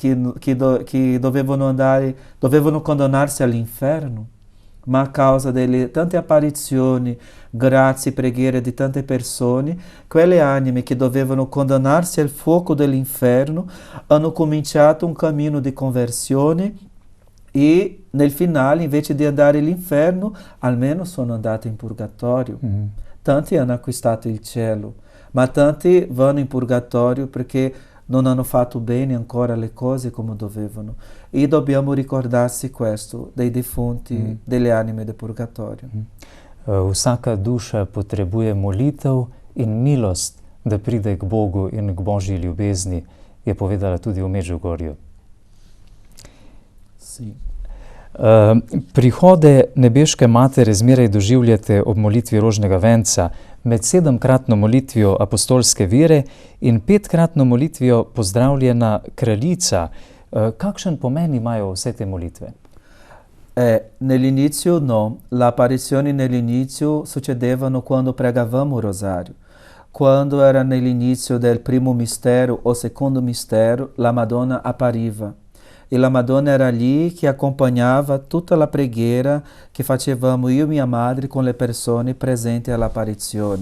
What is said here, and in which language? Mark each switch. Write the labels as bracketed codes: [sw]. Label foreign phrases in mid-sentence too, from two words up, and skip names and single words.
[it] dovevano condannarsi all'inferno, ma a causa delle tante apparizioni, grazie e preghiere di tante persone, quelle anime che dovevano condannarsi al fuoco dell'inferno hanno cominciato un cammino di conversione e nel finale, invece di andare all'inferno, almeno sono andate in purgatorio. Tanti hanno acquistato il cielo, ma tanti vanno in purgatorio perché non hanno fatto bene ancora le cose come dovevano. E dobbiamo ricordarsi questo, dei defunti, delle anime del purgatorio. [sl] Vsaka duša potrebuje molitev in milost, da pride k Bogu in k Božji ljubezni, je povedala tudi v Medžugorju. [it] Sì. [sl] Prihode nebeške matere zmeraj doživljate ob molitvi rožnega venca, med 7-kratno molitvijo apostolske vere in 5-kratno molitvijo pozdravljena kraljica. Kakšen pomen imajo vse te molitve? [it] Nell'inizio no, le apparizioni nell'inizio succedevano quando pregavamo il rosario. Quando era nell'inizio del primo mistero o secondo mistero, la Madonna appariva. E la Madonna era lì che accompagnava tutta la preghiera che facevamo io e mia madre con le persone presenti all'apparizione.